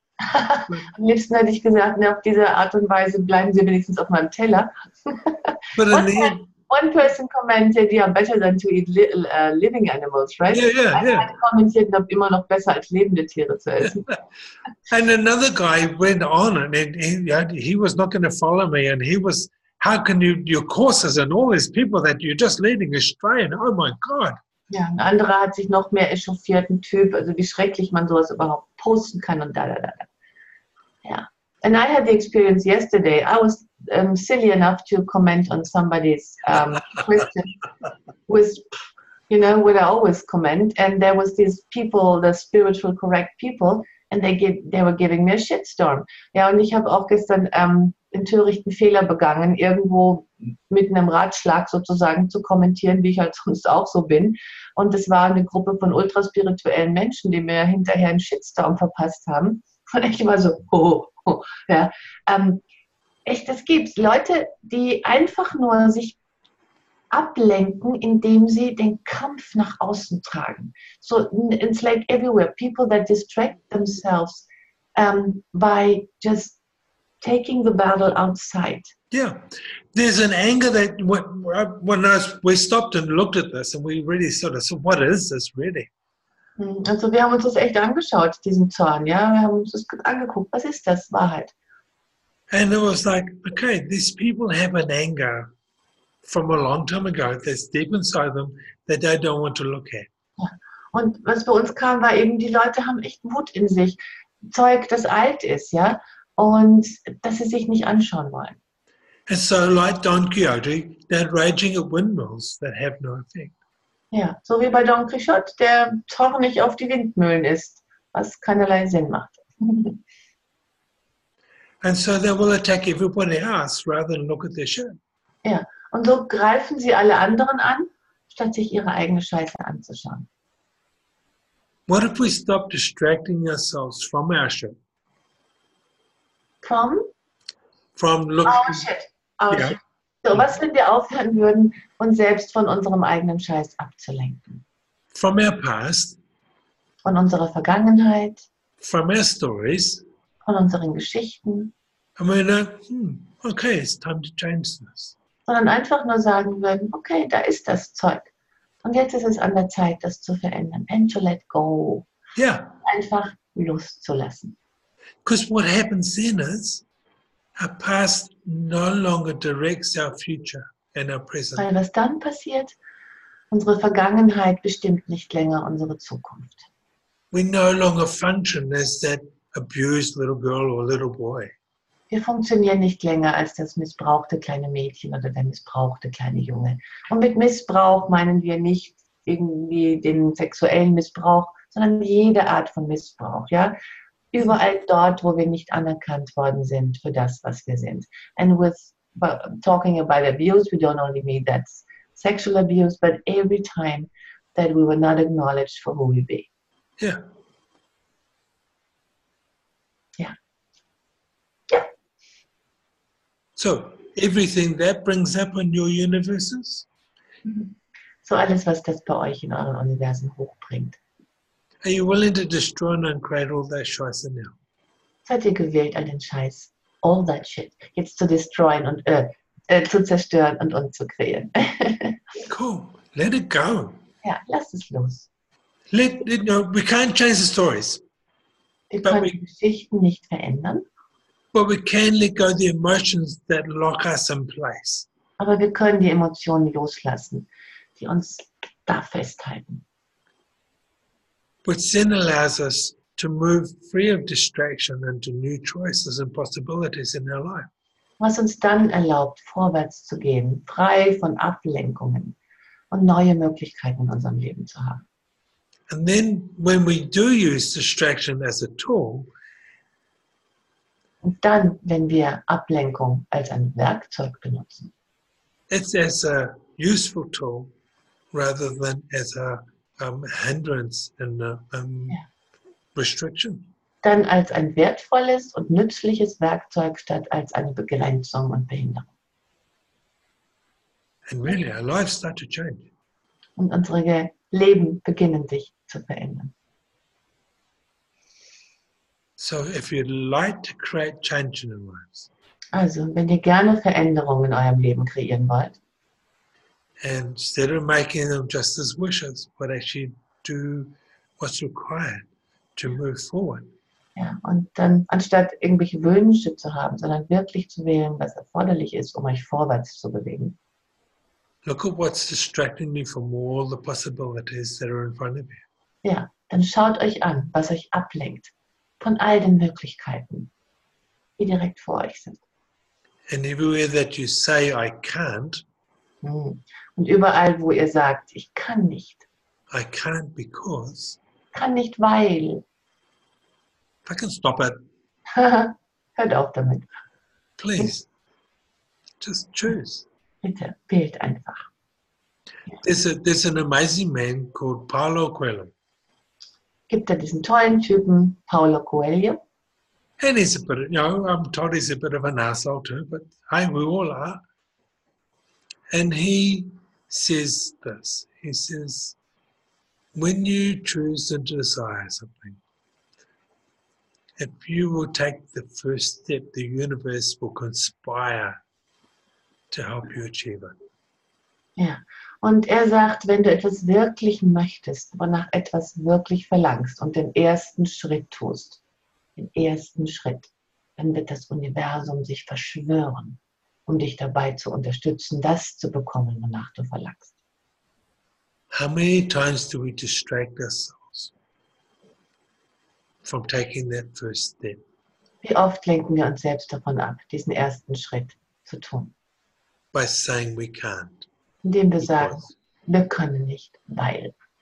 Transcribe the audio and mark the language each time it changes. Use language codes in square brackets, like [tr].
[de] Am liebsten hätte ich gesagt, ne, auf diese Art und Weise bleiben sie wenigstens auf meinem Teller. [en] But in the end, one person commented, yeah, better than to eat living animals, right? Yeah. [de] Einer kommentiert, immer noch besser als lebende Tiere zu essen. [en] And another guy went on, and he was not going to follow me, and he was, how can your courses and all these people that you're just leading astray, and oh my God. [de] Ja, ein anderer hat sich noch mehr echauffiert, ein Typ, also wie schrecklich man sowas überhaupt posten kann und da. Ja. [en] And I had the experience yesterday. I was silly enough to comment on somebody's question with, what I always comment. And there was these people, the spiritual correct people, and they were giving me a shitstorm. [de] Ja, und ich habe auch gestern den törichten Fehler begangen, irgendwo mitten im Ratschlag sozusagen zu kommentieren, wie ich halt sonst auch so bin. Und es war eine Gruppe von ultraspirituellen Menschen, die mir hinterher einen Shitstorm verpasst haben. Und ich war so, ja. Echt, es gibt Leute, die einfach nur sich ablenken, indem sie den Kampf nach außen tragen. [en] So, it's like everywhere. People that distract themselves by just taking the battle outside. Yeah, there's an anger that when we stopped and looked at this, and we really sort of said, what is this really? Also wir haben uns das echt angeschaut, diesen Zorn, ja, wir haben uns das angeguckt, was ist das, Wahrheit? And it was like, okay, these people have an anger from a long time ago that's deep inside them that they don't want to look at. [de] Ja. Und was bei uns kam, war eben, die Leute haben echt Wut in sich, Zeug, das alt ist, ja, und dass sie sich nicht anschauen wollen. [en] And so, like Don Quixote, they're raging at windmills that have no effect. [de] Ja, so wie bei Don Quixote, der zornig auf die Windmühlen ist, was keinerlei Sinn macht. [en] And so they will attack everybody else rather than look at their shit. [de] Ja, und so greifen sie alle anderen an, statt sich ihre eigene Scheiße anzuschauen. [en] What if we stop distracting ourselves from our shit? From looking. our shit. Our [de] Ja. [en] shit. [de] So, was, wenn wir aufhören würden, uns selbst von unserem eigenen Scheiß abzulenken? [en] From our past, [de] Von unserer Vergangenheit, [en] from our stories, [de] von unseren Geschichten, [en] and we know, okay, it's time to change this. [de] sondern einfach nur sagen würden, okay, da ist das Zeug. Und jetzt ist es an der Zeit, das zu verändern. [en] And to let go. Yeah, [de] Einfach loszulassen. [en] because what happens then is our past no longer directs our future and our present. [de] Weil was dann passiert, unsere Vergangenheit bestimmt nicht länger unsere Zukunft. [en] We no longer function as that abused little girl or little boy. [de] Wir funktionieren nicht länger als das missbrauchte kleine Mädchen oder der missbrauchte kleine Junge. Und mit Missbrauch meinen wir nicht irgendwie den sexuellen Missbrauch, sondern jede Art von Missbrauch. Ja? Überall dort, wo wir nicht anerkannt worden sind für das, was wir sind. [en] And with talking about abuse, we don't only mean that's sexual abuse, but every time that we were not acknowledged for who we be. Yeah. [de] Ja. Ja. [en] So everything that brings up in your universes, [de] So alles, was das bei euch in euren Universen hochbringt. [en] are you willing to destroy and uncreate all that scheiße now? [de] Seid ihr gewählt, all den Scheiß, [en] all that shit, [de] jetzt zu destroyen und zu zerstören und umzukreieren. [en] Cool. Let it go. [de] Ja, lasst es los. [en] We can't change the stories, [de] Wir [en] But [de] können [en] we- [de] die Geschichten nicht verändern, [en] but we can let go the emotions that lock us in place. [de] aber wir können die Emotionen loslassen, die uns da festhalten. [en] Which then allows us to move free of distraction into new choices and possibilities in our life. [de] Was uns dann erlaubt, vorwärts zu gehen, frei von Ablenkungen und neue Möglichkeiten in unserem Leben zu haben. [en] And then when we do use distraction as a tool, [de] Und dann, wenn wir Ablenkung als ein Werkzeug benutzen, [en] it's as a useful tool rather than as a hindrance and restriction. [de] dann als ein wertvolles und nützliches Werkzeug statt als eine Begrenzung und Behinderung. [en] And really, our lives start to change. [de] Und unsere Leben beginnen sich zu verändern. [en] So if you'd like to create change in your lives, [de] Also, wenn ihr gerne Veränderungen in eurem Leben kreieren wollt, [en] and instead of making them just as wishes, but actually do what's required to move forward, [de] ja, und dann anstatt irgendwelche Wünsche zu haben, sondern wirklich zu wählen, was erforderlich ist, um euch vorwärts zu bewegen. [en] look at what's distracting you from all the possibilities that are in front of you. [de] Ja, dann schaut euch an, was euch ablenkt von all den Möglichkeiten, die direkt vor euch sind. [en] And everywhere that you say, I can't, [de] Und überall, wo ihr sagt, ich kann nicht. [en] I can't because, [de] Kann nicht, weil. [en] I can stop it. [de] Hört auf damit. [en] Please, just choose. [de] Bitte, wählt einfach. [en] There's an amazing man called Paulo Coelho. [de] Gibt da diesen tollen Typen, Paulo Coelho. [en] And he's a bit, I'm told he's a bit of an asshole too, but hey, we all are. And he says this. He says, when you choose and desire something, if you will take the first step, the universe will conspire to help you achieve it. [de] Ja, und er sagt, wenn du etwas wirklich möchtest, wonach etwas wirklich verlangst und den ersten Schritt tust, den ersten Schritt, dann wird das Universum sich verschwören, um dich dabei zu unterstützen, das zu bekommen, wonach du verlangst. [en] How many times do we distract ourselves from taking that first step? [de] Wie oft lenken wir uns selbst davon ab, diesen ersten Schritt zu tun, [en] By saying we can't. [de] indem wir sagen, wir können nicht, weil.